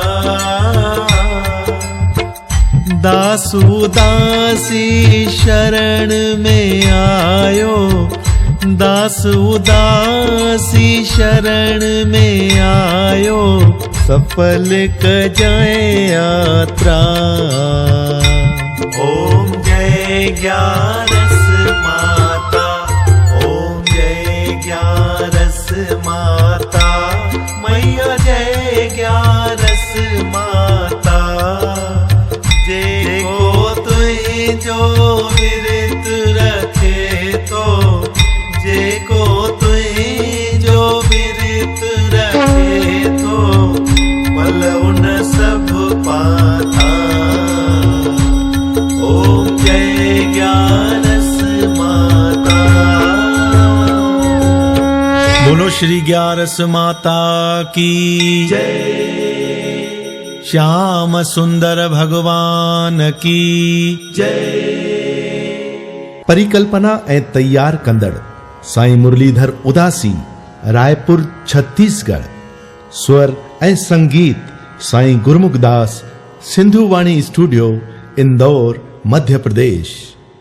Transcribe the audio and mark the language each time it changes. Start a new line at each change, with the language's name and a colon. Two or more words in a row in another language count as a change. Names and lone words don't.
Sindhi: दासू दासी शरण में आयो, दासू दासी शरण में आयो, सफल कजाए यात्रा।
Hindi: ओम जय 11 माता। ओम जय 11 माता मैया, जय 11 माता।
Sindhi: जेको तुझो विरत रखे तो, जेको तुझो विरत रखे तो,
Hindi: फल उन सब पाता। ओम जय 11 माता। बोलो श्री 11 माता की जय। श्याम सुंदर भगवान की जय।
Sindhi: परिकल्पना ऐं तैयार कंदड़ साईं मुरलीधर उदासी, रायपुर छत्तीसगढ़। स्वर ऐं संगीत साईं गुरमुखदास, सिंधु वाणी स्टूडियो, इंदौर, मध्य प्रदेश।